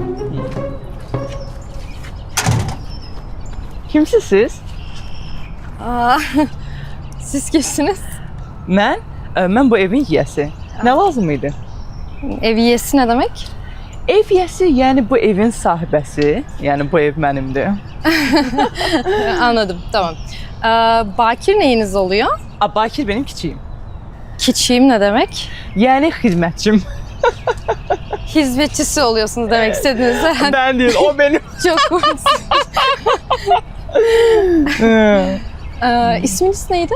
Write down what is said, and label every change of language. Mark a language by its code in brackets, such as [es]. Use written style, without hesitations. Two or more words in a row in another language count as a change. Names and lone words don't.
[tr] Kimsiniz siz? Siz kimsiniz? [az] Mən bu evin yiyəsi. Nə lazım idi? [tr] Ev yiyesi ne demek? [az] Ev yiyəsi, yəni bu evin sahibəsi. Yəni bu ev mənimdir. [tr] Anladım, tamam. Bakir neyiniz oluyor? Bakir benim kiçiyim. Kiçiğim ne demek? [az] Yəni xidmətçim. [tr] Hizmetçisi oluyorsunuz demek istediniz. Ben değil, o benim. Çok komiksin. İsminiz neydi?